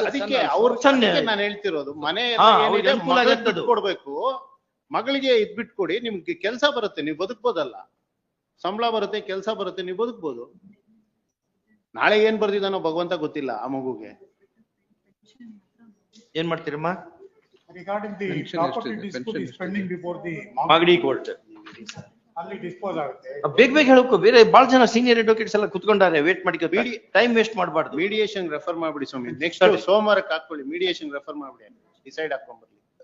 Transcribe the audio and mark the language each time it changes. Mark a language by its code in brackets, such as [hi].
[kn] ಅದಕ್ಕೆ ನಾನು ಹೇಳ್ತಿರೋದು, ಮನೆ ಕೊಡ್ಬೇಕು, ಮಗಳಿಗೆ ಇದ್ ಬಿಟ್ಕೊಡಿ, ನಿಮ್ಗೆ ಕೆಲಸ ಬರುತ್ತೆ, ನೀವು ಬದುಕ್ಬೋದಲ್ಲ. ಸಂಬಳ ಬರುತ್ತೆ, ಕೆಲಸ ಬರುತ್ತೆ, ನೀವು ಬದುಕ್ಬೋದು. ನಾಳೆ ಏನ್ ಬರ್ದಿದಾನೋ ಭಗವಂತ ಗೊತ್ತಿಲ್ಲ ಆ ಮಗುಗೆ. ಏನ್ ಮಾಡ್ತೀರಮ್ಮ? [en] Regarding the property dispute is pending before the [kn] Magadi court. ಅಲ್ಲಿ ಡಿಸ್ಪೋಸ್ ಆಗುತ್ತೆ. ಬೇಗ ಹೇಳಕ್ಕೂ, ಬೇರೆ ಬಹಳ ಜನ ಸೀನಿಯರ್ ಅಡ್ವೊಕೇಟ್ಸ್ ಎಲ್ಲ ಕುತ್ಕೊಂಡಾರೆ, ವೇಟ್ ಮಾಡ್ಕೊ, ಟೈಮ್ ವೇಸ್ಟ್ ಮಾಡಬಾರ್ದು. ಮೀಡಿಯೇಷನ್ ರೆಫರ್ ಮಾಡ್ಬಿಡಿ ಸ್ವಾಮಿ, ನೆಕ್ಸ್ಟ್ ಸೋಮವಾರಕ್ಕೆ ಹಾಕೊಳ್ಳಿ. ಮೀಡಿಯೇಷನ್ ರೆಫರ್ ಮಾಡ್ಬಿಡಿ, ಡಿಸೈಡ್ ಹಾಕೊಂಡ್ಬರ್ಲಿ.